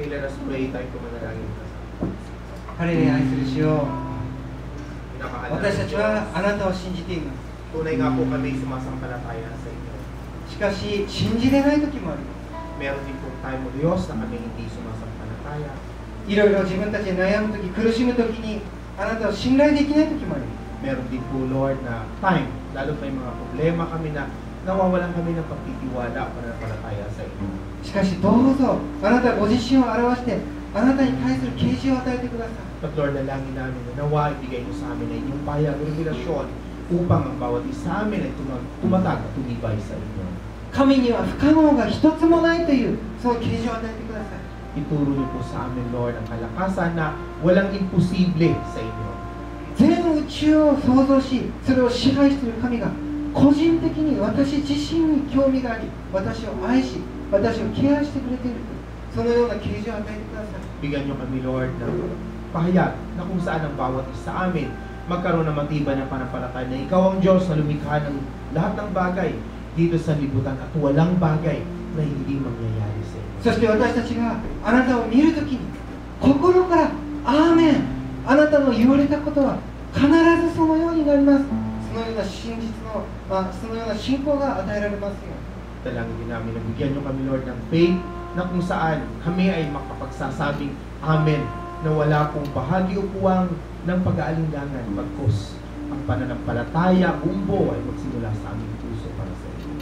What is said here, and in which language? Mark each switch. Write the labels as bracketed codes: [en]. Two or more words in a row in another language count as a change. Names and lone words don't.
[en] Okay, let us pray. [tl] Tayo po manalangin. [ja] ハレルヤ愛する主よ、 [tl] Pinakahalaga [ja] 私たちはあなたを信じています。 [tl] Tunay nga po kami sumasampalataya sa inyo. [ja] しかし信じれない時もあります。 [tl] Meron din po tayo mo Diyos na kami hindi sumasampalataya. [ja] いろいろ自分たちで悩む時、苦しむ時にあなたを信頼できない時もあります。 [tl] Meron din po Lord na time, lalo may mga problema kami na nawawalan kami ng pagtitiwala o pananampalataya sa inyo. [ja] しかしどうぞあなたご自身を表してあなたに対する啓示を与えてください。 [en] But Lord, [tl] nalangin namin na nawa ibigay mo sa amin na inyong payag o revelasyon upang ang bawat isa amin ay tumatag at tumibay sa inyo. [ja] 神には不可能が一つもないというそういう啓示を与えてください。 [tl] Ituro niyo po sa amin, Lord, ang kalakasan na walang imposible sa inyo. [ja] 全宇宙を創造しそれを支配している神が個人的に私自身に興味があり私を愛し私をケアしてくれているそのような啓示を与えてください。 [tl] Bigyan niyo kami, Lord, ng pahayag na kung saan ang bawat isa amin magkaroon ng matibay na panampalataya na ikaw ang Diyos na lumikha ng lahat ng bagay dito sa libutan at walang bagay na hindi mangyayari sa inyo. [ja] そして私たちがあなたを見るときに心からアーメンあなたの言われたことは必ずそのようになります。そのような真実の、そのような信仰が与えられますよ。 [tl] Dalangin din namin na bigyan niyo kami, Lord, ng faith na kung saan kami ay makapagsasabing Amen na wala pong bahagi o puwang ng pag-aalinlangan pagkos ang pananampalataya, umbo ay magsimula sa aming puso para sa inyo.